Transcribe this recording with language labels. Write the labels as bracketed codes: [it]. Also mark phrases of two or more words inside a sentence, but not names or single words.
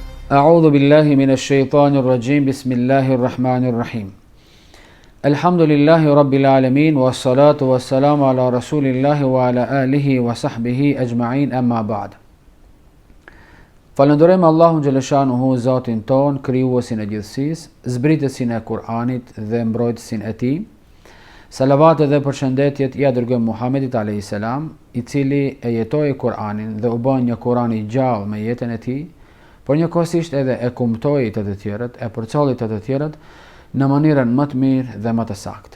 [ar] أعوذ بالله من الشيطان الرجيم بسم الله الرحمن الرحيم الحمد لله رب العالمين والصلاة والسلام على رسول الله وعلى آله وصحبه أجمعين أما بعد. [sq] Falënderojmë Allahun xhaleshanuhu, Zotin ton, krijuesin e gjithësisë, zbritësin e Kur'anit dhe mbrojtësin e tij. Salavatet dhe përshëndetjet ja dërgojmë Muhamedit [ar] عليه السلام, [sq] i cili e jetoi Kur'anin dhe u bën një Kur'an i gjallë me jetën e tij, por njëkohësisht edhe e kumtoi të të tjerët, e përcolli të tjerët në mënyrën më të mirë dhe më të saktë.